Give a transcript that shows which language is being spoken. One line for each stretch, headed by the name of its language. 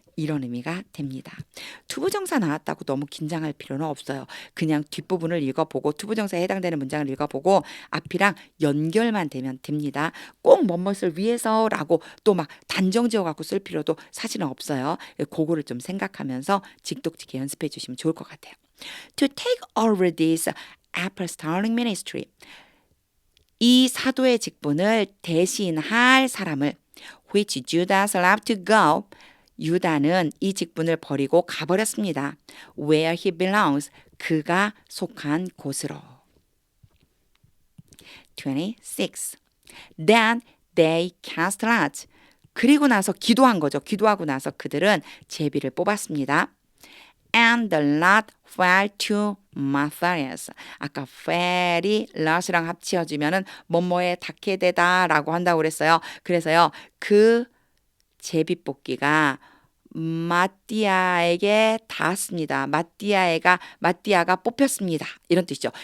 Korean: 이런 의미가 됩니다. 투부정사 나왔다고 너무 긴장할 필요는 없어요. 그냥 뒷부분을 읽어보고 투부정사에 해당되는 문장을 읽어보고 앞이랑 연결만 되면 됩니다. 꼭 뭐뭇을 위해서라고 또 막 단정 지어갖고 쓸 필요도 사실은 없어요. 그거를 좀 생각하면서 직독직해 연습해 주시면 좋을 것 같아요.
English: To take over this apostolic ministry.
Korean: 이 사도의 직분을 대신할 사람을
English: which Judas left to go.
Korean: 유다는 이 직분을 버리고 가버렸습니다.
English: Where he belongs.
Korean: 그가 속한 곳으로.
English: 26. Then they cast lots.
Korean: 그리고 나서 기도한 거죠. 기도하고 나서 그들은 제비를 뽑았습니다.
English: And the lot fell to Matthias.
Korean: 아까 fell이 lot이랑 합치어지면은 뭐뭐에 닿게 되다라고 한다고 그랬어요. 그래서요. 그 제비 뽑기가 마띠아에게 닿았습니다. 마띠아가 뽑혔습니다. 이런 뜻이죠.